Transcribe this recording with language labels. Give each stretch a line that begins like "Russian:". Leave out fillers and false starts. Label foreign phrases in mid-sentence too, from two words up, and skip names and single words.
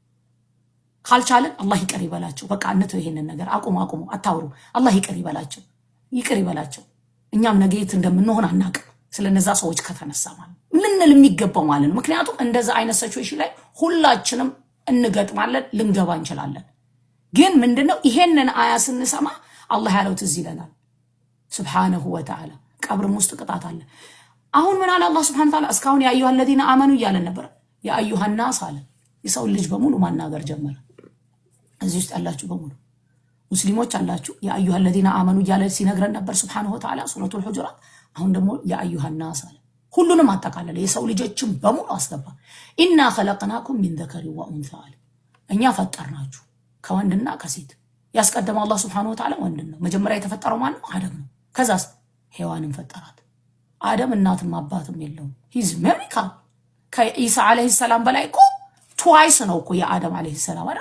Amharic: ካልቻልን አላህ ይቅር ይበላቸው። በቃ እንተው ይሄንን ነገር አቁሙ፣ አታውሩ። አላህ ይቅር ይበላቸው፣ ይቅር ይበላቸው። እኛም ነገ የት እንደምንሆን አናውቅም። ስለነዛ ሰዎች ከተነሳ ማለት ልንል የሚገባው ማለት ነው። ምክንያቱም እንደዛ አይነት ሲቹዌሽን ላይ ሁላችንም እንገጥማለን፣ ልንገባ እንችላለን። ግን ምንድነው ይሄንን አያ ስንሰማ አላህ ያለው ትዝ ይለናል
Arabic: سبحانه وتعالى።
Amharic: ቀብርም ውስጥ ቅጣት አለ። አሁን ምን አለ አላህ
Arabic: سبحانه وتعالى?
Amharic: እስካሁን
Arabic: يا أيها الذين آمنوا
Amharic: እያለን ነበር።
Arabic: يا أيها الناس
Amharic: አለ። የሰው ልጅ በሙሉ ማናገር ጀመረ። እዚህ ውስጥ ያላችሁ በሙሉ ሙስሊሞች አላችሁ
Arabic: يا أيها الذين آمنوا
Amharic: እያለ ሲነግረን ነበር
Arabic: سبحانه وتعالى
Amharic: ሱረቱል ሁጁራት። አሁን ደግሞ
Arabic: يا أيها الناس
Amharic: አለ። ሁሉንም አጠቃለለ፣ የሰው ልጆችን በሙሉ አስገባ።
Arabic: إنا خلقناكم من ذكر وأنثى
Amharic: አለ። እኛ ፈጠርናችሁ ከወንድና ከሴት። ያስቀደመው አላህ
Arabic: سبحانه وتعالى
Amharic: ወንድ ነው። መጀመሪያ የተፈጠረው ማን ነው? አደም ነው። ከዛስ ሔዋንን ፈጠራት። አደም እናትም አባትም የለውም።
English: his miracle
Amharic: ከኢሳ
Arabic: عليه السلام
Amharic: በላይ እኮ ትዋይስ ነው እኮ የአደም
Arabic: عليه السلام
Amharic: አይደል?